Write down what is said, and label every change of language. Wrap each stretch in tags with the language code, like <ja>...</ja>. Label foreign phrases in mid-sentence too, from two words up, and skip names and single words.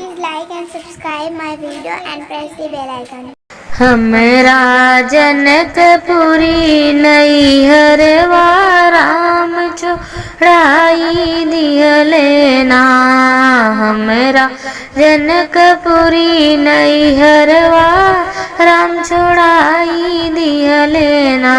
<en>like and subscribe my video and press the bell icon.</en> <bho>हमरा जनकपुरी नैहरवा राम छोड़ाई दिहले ना। हमरा जनकपुरी नैहरवा राम छोड़ाई दिहले ना।</bho>